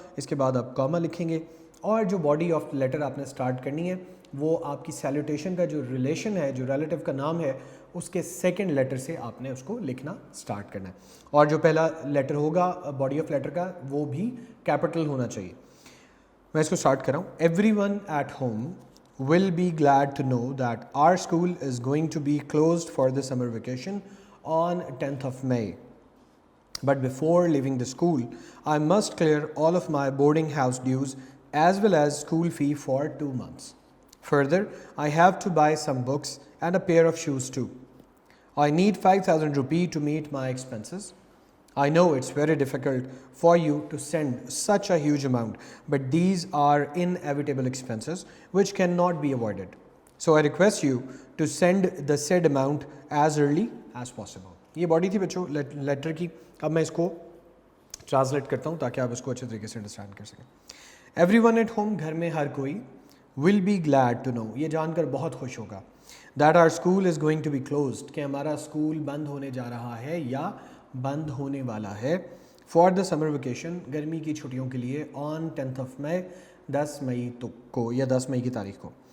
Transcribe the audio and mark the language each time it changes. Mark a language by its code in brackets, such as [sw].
[ur] اس کے بعد آپ کاما لکھیں گے, اور جو باڈی آف لیٹر آپ نے سٹارٹ کرنی ہے وہ آپ کی سیلیوٹیشن کا جو ریلیشن ہے, جو ریلیٹیو کا نام ہے, اس کے سیکنڈ لیٹر سے آپ نے اس کو لکھنا سٹارٹ کرنا ہے. اور جو پہلا لیٹر ہوگا باڈی آف لیٹر کا وہ بھی کیپٹل ہونا چاہیے. میں اس کو سٹارٹ کر رہا ہوں. [en] Everyone at home will be glad to know that our school is going to be closed for the summer vacation on 10th of May. But before leaving the school, I must clear all of my boarding house dues as well as school fee for 2 months. Further, I have to buy some books and a pair of shoes too. I need 5,000 rupees to meet my expenses. I know it's very difficult for you to send such a huge amount, but these are inevitable expenses which cannot be avoided. So I request you to send the said amount as early as possible. [ur] یہ body تھی بچوں letter کی. اب میں اس کو translate کرتا ہوں تاکہ آپ اس کو اچھے طریقے سے انڈرسٹینڈ کر سکیں. [en] everyone at home, [ur] گھر میں ہر کوئی, [en] will be glad to know, [ur] یہ جان کر بہت خوش ہوگا, [en] that our school is going to be closed, [ur] کہ ہمارا اسکول بند ہونے جا رہا ہے یا بند ہونے والا ہے, [en] for the summer vacation, [ur] گرمی کی چھٹیوں کے لیے, [en] on 10th of May, [ur] 10 مئی کو یا 10 مئی کی تاریخ کو.